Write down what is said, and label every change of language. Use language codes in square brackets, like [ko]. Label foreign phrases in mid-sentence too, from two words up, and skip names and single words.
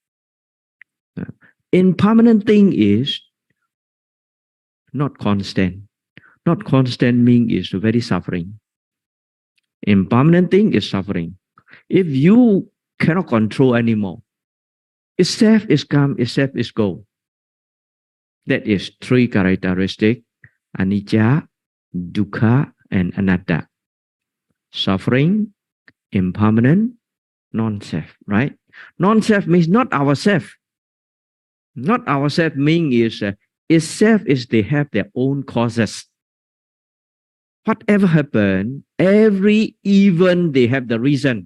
[en] Impermanent thing is not constant. Not constant means is very suffering. Impermanent thing is suffering. If you cannot control anymore, itself is come, itself is go. That is three characteristics: [pi] anicca, dukkha, and anatta. [en] Suffering, impermanent, non-self, right? Non-self means not ourself. Not ourself means is itself is they have their own causes. Whatever happened, every event they have the reason.